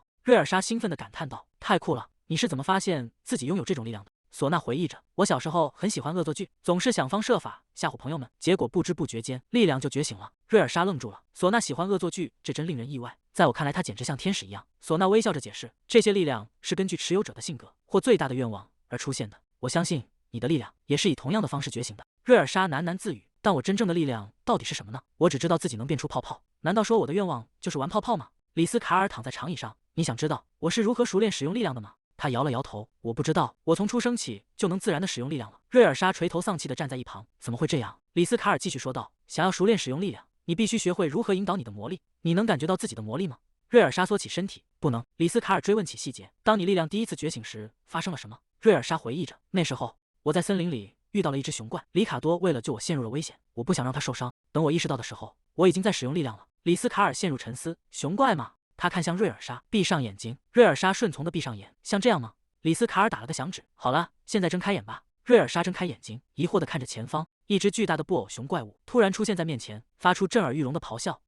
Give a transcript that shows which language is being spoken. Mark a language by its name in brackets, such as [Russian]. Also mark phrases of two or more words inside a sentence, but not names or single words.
[Chinese] 瑞爾莎興奮地感嘆道：“太酷了！你是怎麼發現自己擁有這種力量的？” 嗩娜回憶着：“我小時候很喜歡惡作劇，總是想方設法嚇唬朋友們，結果不知不覺間力量就覺醒了。” 瑞爾莎愣住了。嗩娜喜歡惡作劇，這真令人意外。在我看來，她簡直像天使一樣。嗩娜微笑着解釋：“ 這些力量是根據持有者的性格或最大的願望而出現的。我相信你的力量也是以同樣的方式覺醒的。”瑞爾莎喃喃自語：“但我真正的力量到底是什麼呢？我只知道自己能变出泡泡。難道說我的願望就是玩泡泡嗎？” 李斯卡爾躺在長椅上：“你想知道我是如何熟練使用力量的嗎？” 他搖了搖頭：“我不知道，我從出生起就能自然地使用力量了。” 瑞爾莎垂頭喪氣地站在一旁：“怎麼會這樣？”李斯卡爾繼續說道：“想要熟練使用力量，你必須學會如何引導你的魔力。你能感覺到自己的魔力嗎？” 瑞爾莎縮起身體：“不能。”李斯卡爾追問起細節：“當你力量第一次覺醒時，發生了什麼？” 瑞爾莎回憶着：“那時候我在森林裡遇到了一只熊怪，里卡多為了救我陷入了危險，我不想讓他受傷。等我意識到的時候，我已經在使用力量了。”李斯卡爾陷入沉思：“熊怪嗎？” 他看向瑞爾莎：“閉上眼睛。”瑞爾莎順從地閉上眼：“像這樣嗎？” 李斯卡爾打了個響指：“好了，現在睜開眼吧。”瑞尔莎睜開眼睛，疑惑地看着前方，一只巨大的布偶熊怪物突然出現在面前，發出震耳欲聾的咆哮。